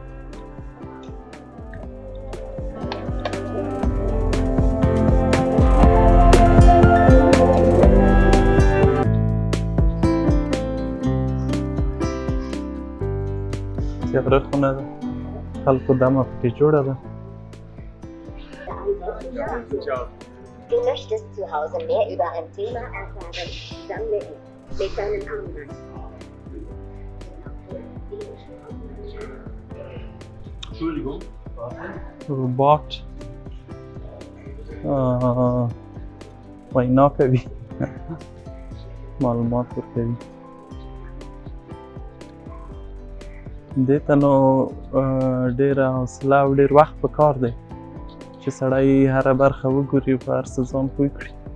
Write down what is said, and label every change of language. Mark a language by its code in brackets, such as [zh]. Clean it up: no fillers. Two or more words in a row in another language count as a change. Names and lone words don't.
[ps] تیاره خونه ده، خلکو دمه پکې جوړه ده. [de] Du möchtest zu Hause mehr über ein Thema erfahren, sammle es mit deinen Armband. Entschuldigung. [ps] رباط وینا کوي، معلومات ورکوي. دې ته نو ډېره حوصله او ډېر وخت پکار دی چې سړی هره برخه وګوري، په هر څه ځان پوه کړي.